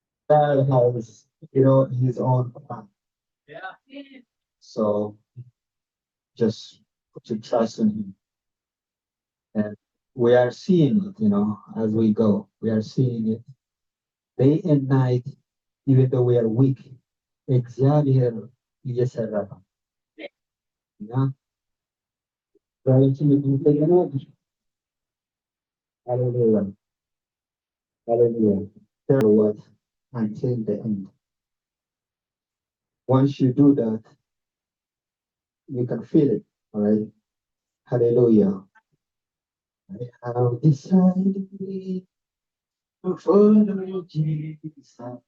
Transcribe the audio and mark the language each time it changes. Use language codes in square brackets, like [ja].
[en] God has, his own plan. So just put your trust in him. And we are seeing it, as we go. We are seeing it day and night, even though we are weak. [am] እግዚአብሔር እየሰራ ነው። እና ዛሬችን እንደገና ሃሌሉያ ሃሌሉያ [en] what until the end. Once you do that, you can feel it, all right? Hallelujah. I have decided to follow Jesus.